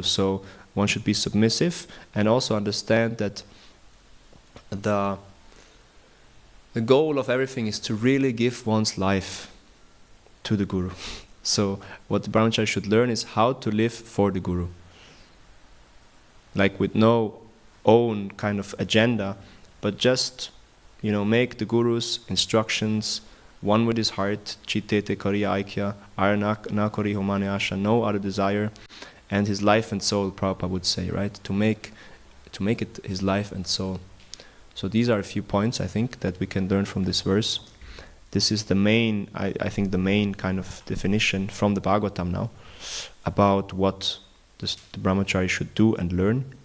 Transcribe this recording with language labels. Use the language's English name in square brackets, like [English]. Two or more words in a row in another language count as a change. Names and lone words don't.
[English] So one should be submissive and also understand that the goal of everything is to really give one's life to the guru. So what the brahmachari should learn is how to live for the guru, like with no own kind of agenda, but just make the guru's instructions one with his heart, [Bangla] চিত্তেতে করিয়া ঐক্য, আর আন না করি হ মনে আশা, [English] no other desire, and his life and soul, Prabhupada would say, right? To make it his life and soul. So these are a few points, I think, that we can learn from this verse. This is the main, I think, the main kind of definition from the Bhagavatam now about what the brahmachari should do and learn.